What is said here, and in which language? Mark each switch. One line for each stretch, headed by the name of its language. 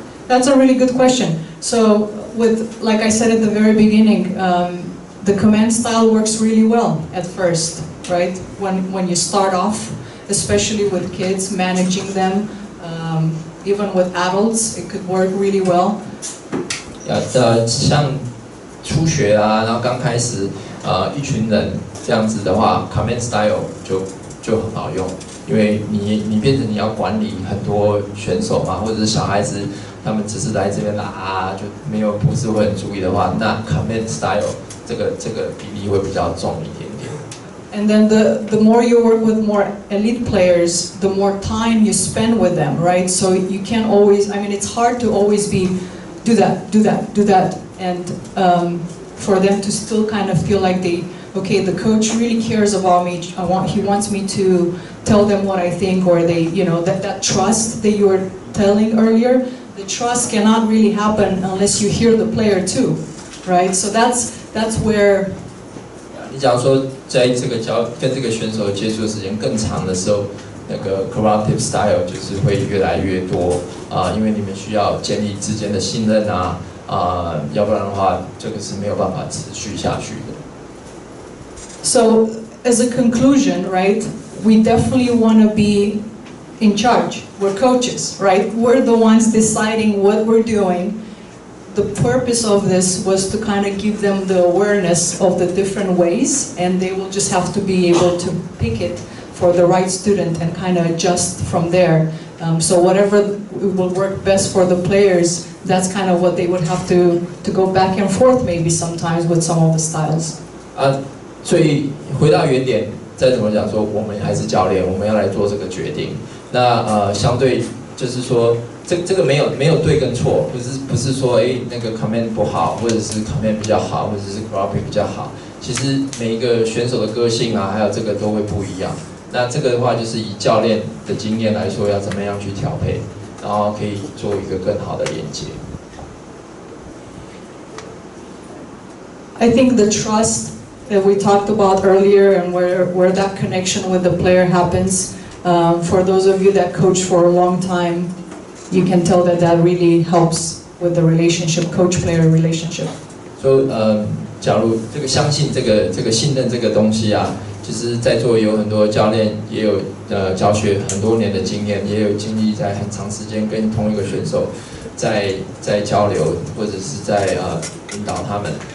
English: That's a really good question. So, like I said at the very beginning, the command style works really well at first, right? When you start off, especially with kids, managing them, even with adults, it could work really well.
Chinese: 像初学啊，然后刚开始一群人这样子的话 ，command style 就很好用，因为你变成你要管理很多选手嘛，或者是小孩子，他们只是来这边打就不是会很注意的话，那 command style 这个比例会比较重一点点。
English: And then the more you work with more elite players, the more time you spend with them, right? So you can't always, it's hard to always be do that. And for them to still kind of feel like the coach really cares about me. He wants me to tell them what I think, or that trust that you were telling earlier. The trust cannot really happen unless you hear the player too, right? So that's where.
Chinese: 你假如说在这个跟这个选手接触的时间更长的时候，那个 cooperative style 就是会越来越多因为你们需要建立之间的信任啊。要不然的话，这个是没有办法持续下去的。
English: So, as a conclusion, right, we definitely want to be in charge. We're coaches, right? We're the ones deciding what we're doing. The purpose of this was to kind of give them the awareness of the different ways, and they will just have to be able to pick it for the right student and kind of adjust from there. So whatever will work best for the players, that's kind of what they would have to go back and forth maybe sometimes with some of the styles.
Chinese: 所以回到原点，再怎么讲说，我们还是教练，我们要来做这个决定。那相对就是说，这个没有对跟错，不是说那个 command 不好，或者是 command 比较好，或者是 cooperative 比较好。其实每一个选手的个性啊，还有这个都会不一样。那这个的话，就是以教练的经验来说，要怎么样去调配，然后可以做一个更好的连接。
English: I think the trust that we talked about earlier and where that connection with the player happens, for those of you that coach for a long time, you can tell that really helps with the relationship, coach-player relationship. So,
Chinese: 加入这个相信这个信任这个东西啊，其实在座有很多教练也有教学很多年的经验，也有经历在很长时间跟同一个选手在交流，或者是在引导他们。